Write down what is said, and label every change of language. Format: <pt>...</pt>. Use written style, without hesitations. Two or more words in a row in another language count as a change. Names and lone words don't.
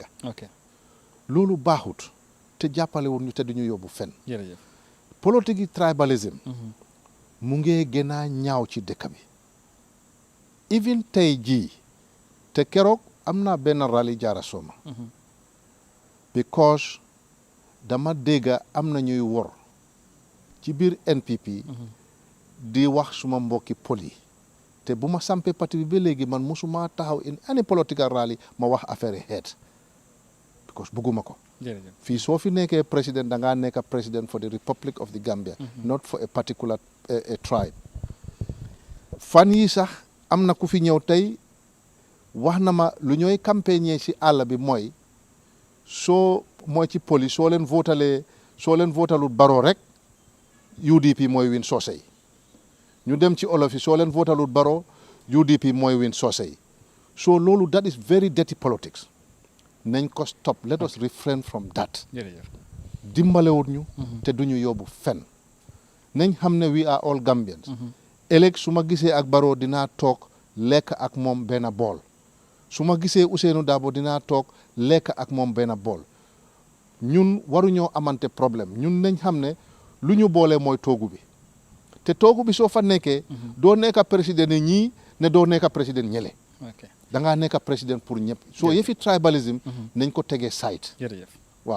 <wo>loolu baaxut te jàppalewul ñu te duñu yóbbu fen politique yi tribalism mu ngi gën a ñaaw ci dëkk bi even tey jii te keroog am naa benn rally jaara sooma because dama dégga am na ñuy wor ci biir NPP di wax suma mbokki pol yi te bu ma sampee parti bi ba léegi man musuma taxaw</wo> <en>in any political rally</en> <wo>ma wax affaire yi xeet because bugguma ko fii soo fi nekkee président da ngaa nekk président</wo> <en>for the Republic of the Gambia not for a particular a tribe</en> <wo>fan yi sax am na ku fi ñëw tey wax na ma lu ñooy campagne ci àll bi mooy ci poli soo leen votalul Barrow rek UDP mooy win soose yi ñu dem ci olof yi soo leen votalul Barrow UDP mooy win soose yi so loolu</wo> <en>that is very dirty politics</en> <wo>nañ ko</wo> <en>stop let us refrain from that</en> <wo>dimbalewut ñu te duñu yóbbu fen nañ xam ne</wo> <en>we are all</en> <wo>Gambians ëllëg su ma gisee ak Barrow dinaa toog lekk ak moom benn bool su ma gisee Ousainou Darboe dinaa toog lekk ak moom benn bool ñun waruñoo amante problème ñun nañ xam ne lu ñu boole mooy toogu bi te toogu bi soo fa nekkee doo nekk président ñii ne doo nekk président ñële da ngaa nekk président pour ñëpp soo yëfi tribalisme nañ ko tegee side waaw</wo>